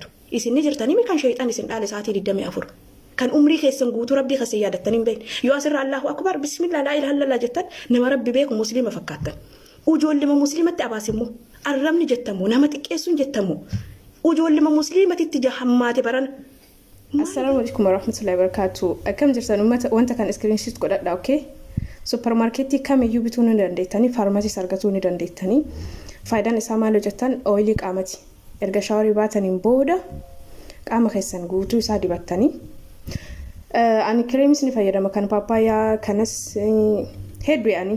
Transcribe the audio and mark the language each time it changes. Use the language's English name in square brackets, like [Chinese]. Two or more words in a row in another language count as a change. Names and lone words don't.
[Oromo] Isin ni jirtanii kan sheexan isin dhaale sa'aatii 24. Kan umrii keessan guutuu rabbii keessan yaadattanii hin beekne. Yoo asirraa [Arabic] الله أكبر بسم الله لا إله إلا الله [Oromo] jettan nama rabbi beeku musliima fakkaattan. Ujoollima musliimatti abaasimmoo arrabni jettamu nama xiqqeessuun jettamu. Ujoollima musliimatti jahammaate baran. [Arabic] السلام عليكم ورحمة الله وبركاته. [Oromo] Akkam jirtan ummata wanta kan screenshot godhadha okay? Supermarketii kamiyyuu bituu ni dandeettanii faarmaasiis argatuu ni dandeettanii. Faayidaan isaa maal hojjetan oilii qaamati. Erga shaaworii baataniin booda qaama keessan guutuu isaa dibattanii. Ani kireemis ni fayyadama kan paappaayyaa kanas hedduu yaani.